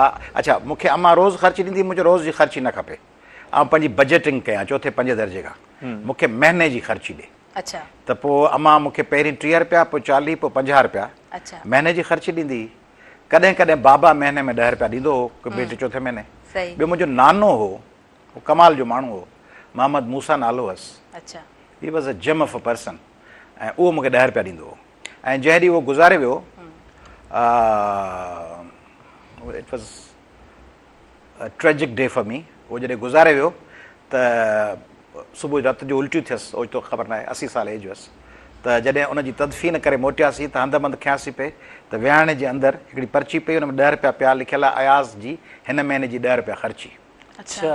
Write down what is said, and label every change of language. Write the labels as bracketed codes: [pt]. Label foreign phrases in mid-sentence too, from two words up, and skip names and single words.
[sd] अच्छा, मूंखे अम्मा रोज़ु ख़र्ची ॾींदी, मुंहिंजो रोज़ जी ख़र्ची न खपे, ऐं पंहिंजी बजटिंग कयां 4, 5 दर्जे खां, मूंखे महीने जी ख़र्ची ॾे। अच्छा। त पोइ अम्मा मूंखे पहिरीं 30 रुपया, पोइ 40, पोइ 50 रुपया महीने जी ख़र्ची ॾींदी। कॾहिं कॾहिं बाबा महीने में 10 रुपया ॾींदो हो, बेटे 4थे महीने। ॿियो मुंहिंजो नानो हो, उहो कमाल जो माण्हू हो, मोहम्मद मूसा नालो हुअसि। [en] He was a gem of a person, [sd] ऐं उहो मूंखे 10 रुपया ॾींदो हो। ऐं जंहिं ॾींहुं उहो गुज़ारे वियो, [en] It was a tragic day for me. [sd] उहो जॾहिं गुज़ारे वियो त सुबुह राति जो उल्टियूं थियसि, ओचितो ख़बर न आहे, 80 साल एज हुअसि। त जॾहिं उनजी तदफ़ीन करे मोटियासीं त हंधि खियासीं पिए त विहाणे जे अंदरि हिकिड़ी पर्ची पई, हुन में 10 रुपया पिया लिखियल आहे, अयाज़ जी हिन महीने जी 10 रुपया ख़र्ची। अच्छा।